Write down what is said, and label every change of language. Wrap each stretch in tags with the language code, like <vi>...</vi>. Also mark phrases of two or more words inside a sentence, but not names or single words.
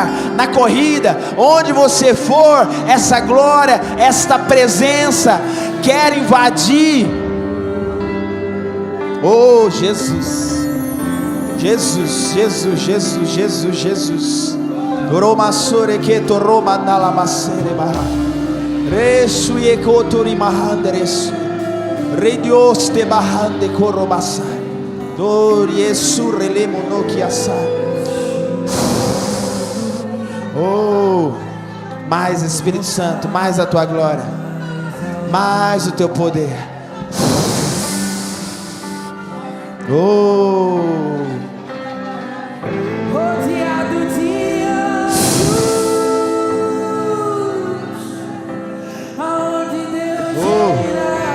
<pt>Na corrida, onde você for, essa glória, esta presença quer invadir. Oh, Jesus, Jesus, Jesus, Jesus, Jesus, Jesus. Roma sore que to Roma nala masere baha. Resu ye kotori mahandres. Redios te bahande korobasa. Dor Yesu relemo no kiasa. Oh, mais Espírito Santo, mais a tua glória, mais o teu poder. Oh, rodeado de anjos, aonde Deus irá.</pt>